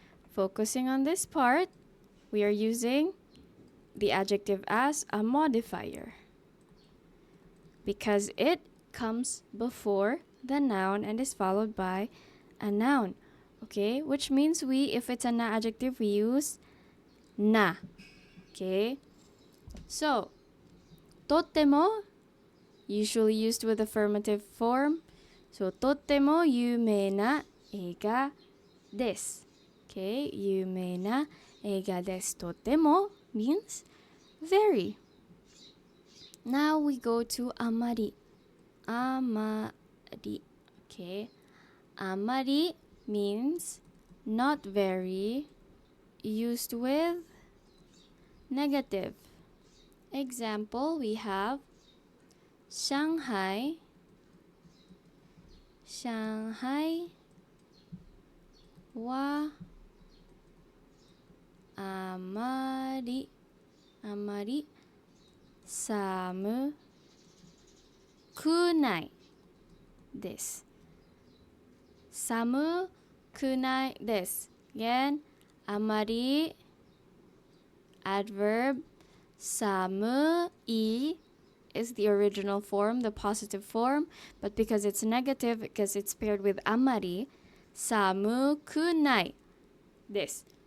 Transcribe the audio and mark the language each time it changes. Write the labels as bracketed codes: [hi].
[en] Focusing on this part, we are using the adjective as a modifier because it comes before the noun and is followed by a noun. Okay, which means if it's an adjective, we use na. Okay, so totemo, usually used with affirmative form. [ja] So とっても有名な映画です。 Okay, 有名な映画です。 [en] とっても means very. Now we go to あまり。 [ja] あまり。 [en] Okay, あまり means not very, used with negative. Example, we have Shanghai. [ja] Shanghai はあまり寒くないです。寒くないです。 [en] Again, あまり adverb 寒い is the original form, the positive form, but because it's negative, because it's paired with amari, 寒くないです。